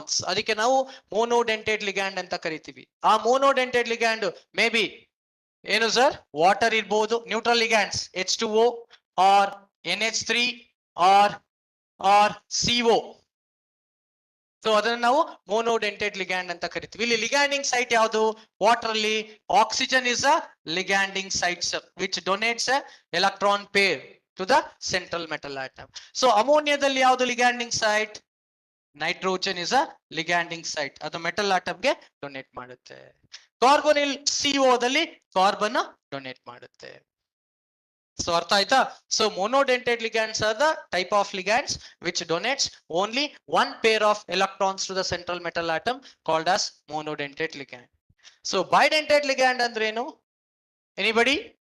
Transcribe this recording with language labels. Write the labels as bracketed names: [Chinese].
[Kannada] ಅದಕ್ಕೆ ನಾವು monodentate ligand ಅಂತ ಕರಿತೀವಿ. ಆ monodentate ligand [English] may be [Kannada] ಏನು ಸರ್? ವಾಟರ್ ಇರಬಹುದು. [English] Neutral ligands H2O or NH3 or CO. [Kannada] So ಅದನ್ನ ನಾವು monodentate ligand ಅಂತ ಕರಿತೀವಿ. ಇಲ್ಲಿ ಲಿಗ್ಯಾಂಡಿಂಗ್ ಸೈಟ್ ಯಾವುದು? [English] Water ಅಲ್ಲಿ oxygen is a liganding site sir, which donates a electron pair to the central metal atom. [Kannada] So ಅಮೋನಿಯಾದಲ್ಲಿ ಯಾವುದು ಲಿಗ್ಯಾಂಡಿಂಗ್ site? [English] nitrogen is a liganding site, [Kannada] ಅದು metal ಆಟಮ್ಗೆ donate ಮಾಡುತ್ತೆ. ಕಾರ್ಬೊನಿಲ್ CO ದಲ್ಲಿ ಕಾರ್ಬನ್ ಡೊನೇಟ್ ಮಾಡುತ್ತೆ. So ಅರ್ಥ ಆಯ್ತಾ? [English] So monodentate ligands are the type of ligands which donates only one pair of electrons to the central metal atom, called as monodentate ligand. So bidentate ligand [Kannada] ಅಂದ್ರೇನು? [English] Anybody?